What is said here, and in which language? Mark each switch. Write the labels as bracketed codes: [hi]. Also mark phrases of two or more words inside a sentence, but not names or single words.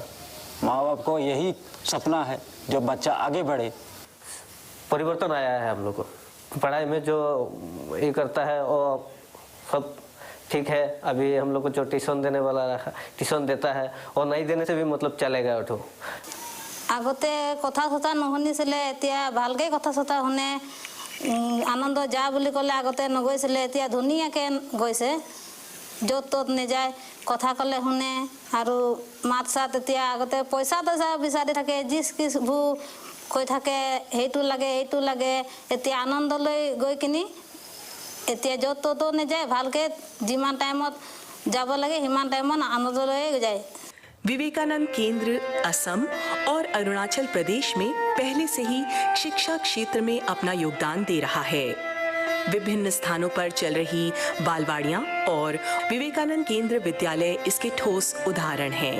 [hi] माँ बाप को यही सपना है जो बच्चा आगे बढ़े। परिवर्तन आया है हम लोग को पढ़ाई में, जो ये करता है वो सब ठीक है। अभी हम लोग को जो ट्यूशन देने वाला रखा, ट्यूशन देता है, और नहीं देने से भी मतलब चलेगा। उठो [as] আগতে কথা চথা নুশুনিছিলে, এতিয়া ভালকৈ কথা চথা শুনে। আনন্দ যা বুলি ক'লে আগতে নগৈছিলে, এতিয়া ধুনীয়াকৈ গৈছে। য'ত ত'ত নেযায়, কথা ক'লে শুনে আৰু মাত চাত। এতিয়া আগতে পইচা তইচা বিচাৰি থাকে, জিচ কিচবোৰ কৈ থাকে, সেইটো লাগে এইটো লাগে। এতিয়া আনন্দলৈ গৈ কিনি এতিয়া য'ত ত'তো নেযায়, ভালকৈ যিমান টাইমত যাব লাগে সিমান টাইমত আনন্দলৈ যায়। [hi] विवेकानंद केंद्र असम और अरुणाचल प्रदेश में पहले से ही शिक्षा क्षेत्र में अपना योगदान दे रहा है। विभिन्न स्थानों पर चल रही बालवाड़ियां और विवेकानंद केंद्र विद्यालय इसके ठोस उदाहरण हैं।